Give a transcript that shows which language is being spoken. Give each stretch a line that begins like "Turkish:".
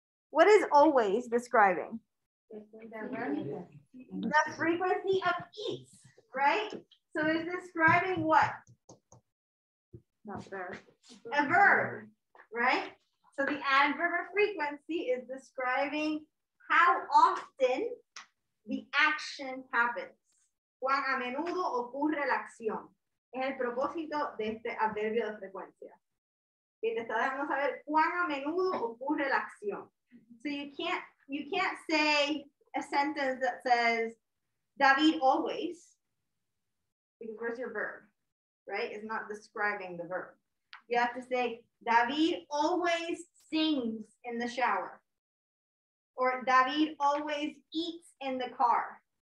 English: What is always describing? The frequency of eats, right? So it's describing what? Not there. A verb, right? So the adverb of frequency is describing how often the action happens.
Spanish: Cuán a menudo ocurre la acción. Es el propósito de este adverbio de frecuencia. Que te está dejando saber cuán a menudo ocurre la acción.
English: So you can't say a sentence that says David always, because where's your verb, right? It's not describing the verb. You have to say David always sings in the shower, or David always eats in the car.